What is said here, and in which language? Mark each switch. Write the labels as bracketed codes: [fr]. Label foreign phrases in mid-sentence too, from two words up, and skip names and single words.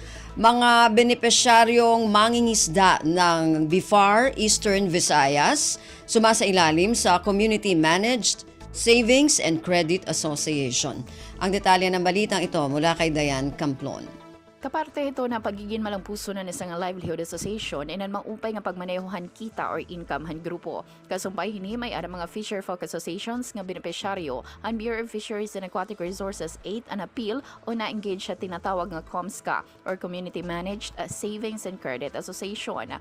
[tl] Mga benepisyaryong mangingisda ng BIFAR Eastern Visayas sumasailalim sa Community Managed Savings and Credit Association. Ang detalye ng balitang ito mula kay Diane Camplon. [war] Kaparte ito na pagiging malampuso na isang [en] livelihood association [war] and ang maupay nga pagmanehohan kita or income han grupo. Kasumpay hini may ara mga [en] fisher folk associations [war] nga benepisyaryo ang Bureau of Fisheries and Aquatic Resources 8 an appeal o na-engage sa tinatawag nga COMSCA or Community Managed Savings and Credit Association.